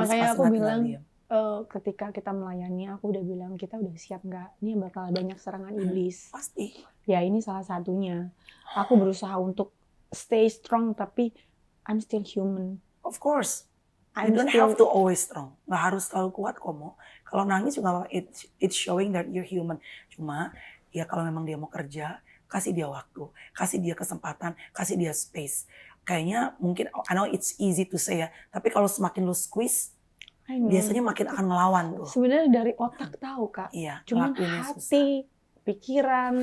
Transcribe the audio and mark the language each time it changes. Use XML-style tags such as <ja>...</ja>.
<id>Makanya pasti aku nggak bilang, tinggal diam. ketika kita melayani, aku udah bilang kita udah siap nggak? Ini bakal banyak serangan iblis. Pasti. Ya ini salah satunya. Aku berusaha untuk</id> <en>stay strong,</en> <id>tapi</id> <en>I'm still human. Of course. I'm You don't still- have to always strong.</en> <id>Nggak harus selalu kuat kok, Mo. Kalau nangis juga</id> <en>it's showing that you're human.</en> <id>Cuma ya kalau memang dia mau kerja, kasih dia waktu, kasih dia kesempatan, kasih dia space. Kayaknya mungkin,</id> <en>I know it's easy to say</en> <id>ya, tapi kalau semakin lu squeeze,</id> <en>I know.</en> <id>biasanya makin akan ngelawan tuh. Sebenarnya dari otak tahu Kak. Iya, Cuman ngelakuinnya susah. hati, pikiran</id>